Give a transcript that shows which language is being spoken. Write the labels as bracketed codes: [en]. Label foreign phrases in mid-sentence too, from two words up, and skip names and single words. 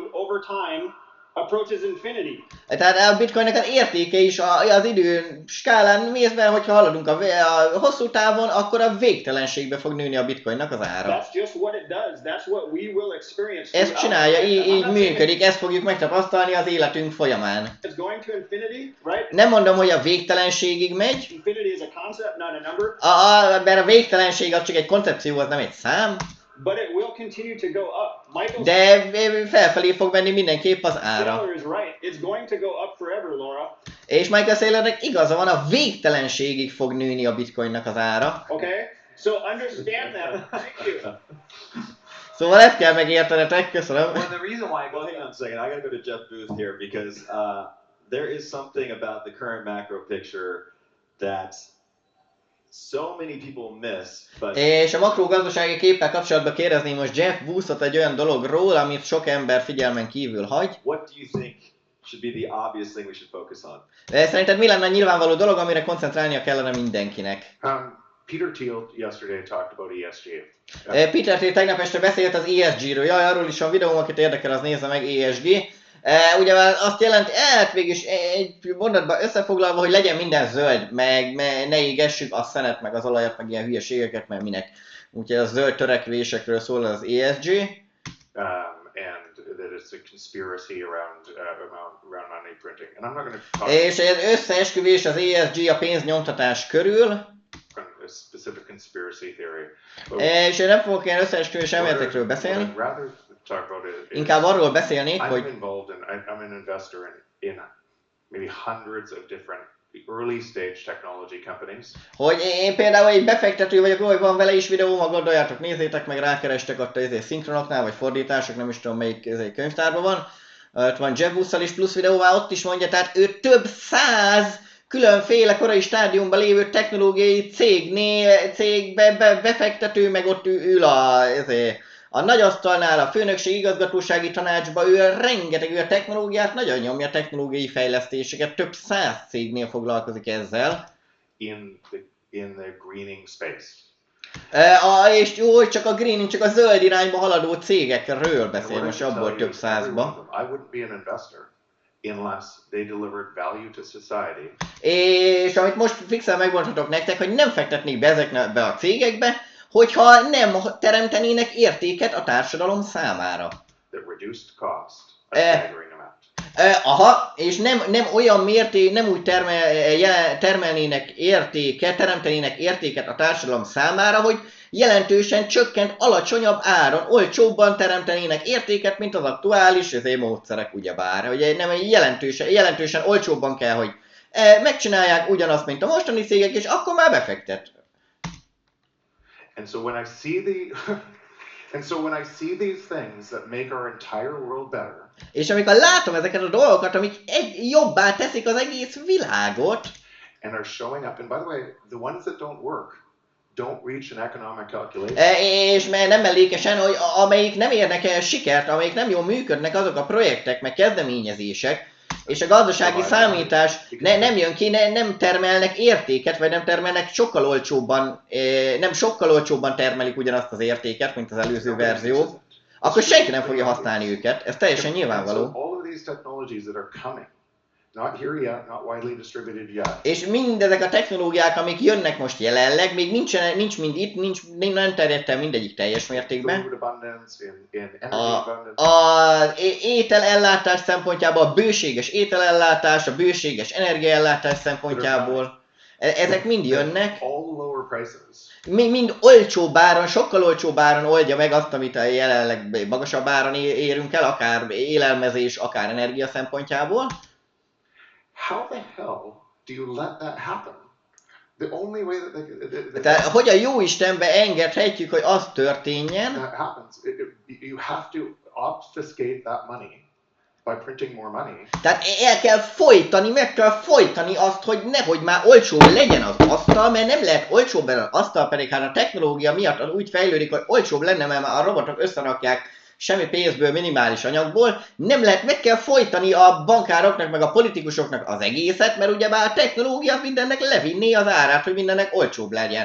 [hu] Tehát a bitcoinnek az értéke is az idő skálán nézve, hogyha haladunk a hosszú távon, akkor a végtelenségbe fog nőni a bitcoinnak az ára. Ezt csinálja, így működik, ezt fogjuk megtapasztalni az életünk folyamán. Nem mondom, hogy a végtelenségig megy, mert a végtelenség az csak egy koncepció, az nem egy szám. [en] But it will continue to go up. [hu] De felfelé fog menni mindenképp az ára. És Michael Saylornek igaza van, a végtelenségig fog nőni a bitcoinnak az ára. [en] Okay? So understand that. Thank you. [hu] Szóval ezt kell megértenetek, köszönöm. [en] Well, the reason why, well, hang on a second, I gotta go to Jeff Booth here because there is something about the current macro picture that so many people miss, but... [hu] És a makro gazdasági képpel kapcsolatban kérdezném most Jeff Boothot egy olyan dologról, amit sok ember figyelmen kívül hagy. [en] What do you think should be the obvious thing we should focus on? [hu] Szerinted mi lenne a nyilvánvaló dolog, amire koncentrálnia kellene mindenkinek? [en] Peter Thiel yesterday talked about ESG. [hu] Peter Thiel tegnap este beszélt az ESG-ről. Jaj, arról is van videóm, akit érdekel, az nézze meg, ESG. Ugye azt jelenti, végülis egy mondatban összefoglalva, hogy legyen minden zöld, meg ne égessük a szenet, meg az olajat, meg ilyen hülyeségeket, mert minek. Úgyhogy a zöld törekvésekről szól az ESG. [en] And that it's a conspiracy around money printing. And I'm not going to talk [hu] és egy összeesküvés az ESG a pénznyomtatás körül. [en] A specific conspiracy theory. [hu] És én nem fogok ilyen összeesküvés elméletekről beszélni. Inkább arról beszélnék, hogy [en] I'm an investor in maybe hundreds of different early stage technology companies. [hu] Hogy én például egy befektető vagyok, hogy van vele is videó, ma gondoljátok, nézzétek meg, rákerestek ott az szinkronoknál, vagy fordítások, nem is tudom melyik könyvtárban van. Ott van Jeff Booth-szal is plusz videóvá, ott is mondja, tehát ő több 100 különféle korai stádiumban lévő technológiai cégbe befektető, meg ott ül a nagyasztalnál, a főnökség igazgatósági tanácsba, ő rengeteg a technológiát, nagyon nyomja technológiai fejlesztéseket, több 100 cégnél foglalkozik ezzel. [en] In the greening space. [hu] És jó, csak a greening, csak a zöld irányba haladó cégekről beszél, most abból több 100-ba. [en] I wouldn't be an investor unless they delivered value to society. [hu] És amit most fixen megmondhatok nektek, hogy nem fektetnék be ezekbe a cégekbe, hogyha nem teremtenének értéket a társadalom számára. [en] That reduced cost a staggering amount. [hu] És nem olyan mérték, nem úgy teremtenének értéket a társadalom számára, hogy jelentősen csökkent alacsonyabb áron, olcsóbban teremtenének értéket, mint az aktuális módszerek ugyebár. Ugye nem jelentősen olcsóbban kell, hogy megcsinálják ugyanazt, mint a mostani cégek, és akkor már befektet. [en] And so when I see these things that make our entire world better, [hu] És amikor látom ezeket a dolgokat, amik jobbá teszik az egész világot, [en] and are showing up, and by the way, the ones that don't work don't reach an economic calculation. [hu] És nem mellékesen, hogy amelyik nem érnek el sikert, amelyik nem jól működnek, azok a projektek, meg kezdeményezések, és a gazdasági számítás nem jön ki, nem termelnek értéket, vagy nem termelnek sokkal olcsóbban, nem sokkal olcsóbban termelik ugyanazt az értéket, mint az előző verzió, akkor senki nem fogja használni őket, ez teljesen nyilvánvaló. [en] Not here yet, not widely distributed yet. [hu] És mindezek a technológiák, amik jönnek most jelenleg, még nincs mind itt, nem terjedt el mindegyik teljes mértékben. Az ételellátás szempontjából, a bőséges ételellátás, a bőséges energiaellátás szempontjából, ezek mind jönnek. Mind olcsóbb áron, sokkal olcsóbb áron oldja meg azt, amit a jelenleg magasabb áron érünk el, akár élelmezés, akár energia szempontjából. [en] How the hell do you let that happen? The only way that [hu] Tehát hogyan jó Istenbe engedhetjük, hogy az történjen? [en] That happens. You have to obfuscate that money by printing more money. [hu] Tehát el kell folytani, meg kell folytani azt, hogy nehogy már olcsóbb legyen az asztal, mert nem lehet olcsóbb az asztal, pedig hát a technológia miatt úgy fejlődik, hogy olcsóbb lenne, mert már a robotok összerakják semmi pénzből, minimális anyagból, nem lehet, meg kell folytani a bankároknak, meg a politikusoknak az egészet, mert ugyebár a technológia mindennek levinné az árát, hogy mindennek olcsóbb legyen.